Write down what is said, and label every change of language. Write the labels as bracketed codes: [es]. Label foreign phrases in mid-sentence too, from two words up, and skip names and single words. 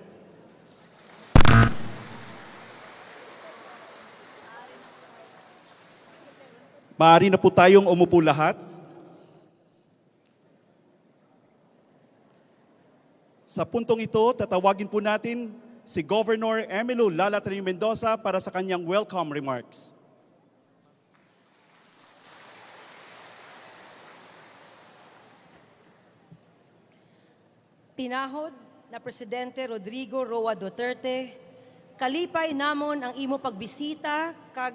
[tl] Maaari na po tayong umupo lahat. Sa puntong ito, tatawagin po natin si Governor Emilio Lalatrio Mendoza para sa kanyang welcome remarks. [hil] Tinahod na Presidente Rodrigo Roa Duterte, kalipay namon ang imo pagbisita kag